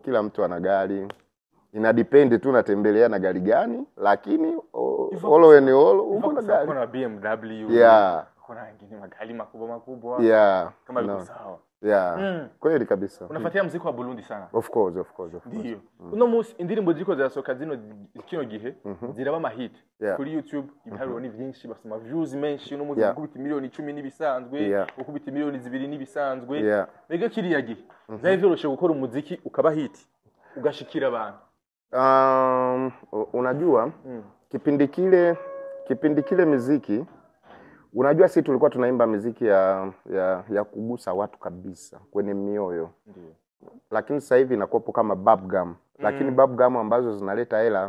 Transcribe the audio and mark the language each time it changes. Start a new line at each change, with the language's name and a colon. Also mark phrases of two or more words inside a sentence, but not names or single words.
Swahili: Kila mtu ana gari. Inadepend tu unatembelea na gari gani, lakini uko na gari. Kuna BMW.
English: Yeah.
Swahili: Kuna ngine magari makubwa.
English: Yeah.
Swahili: Kama liko sawa. Yeah. Kweli kabisa. Unafuatia muziki wa Burundi sana?
English: Of course.
Swahili: Ndio.
Rundi: Uno munsi indirimbo ziko zirasoka kino gihe ziraba amahit kuri YouTube, ibiharuro ni byinshi, basoma views menshi, uno munsi ukubita miliyoni 10 nibisanzwe, ukubita miliyoni 2 nibisanzwe. Mbega kiriya gihe zari vyoroshe gukora umuziki ukaba hit ugashikira abantu?
Swahili: Unajua kipindi kile muziki, unajua sisi tulikuwa tunaimba muziki ya kugusa watu kabisa kwenye mioyo. Ndio. Lakini sasa hivi inakuwa kama bubblegum. Lakini bubblegum ambazo zinaleta hela.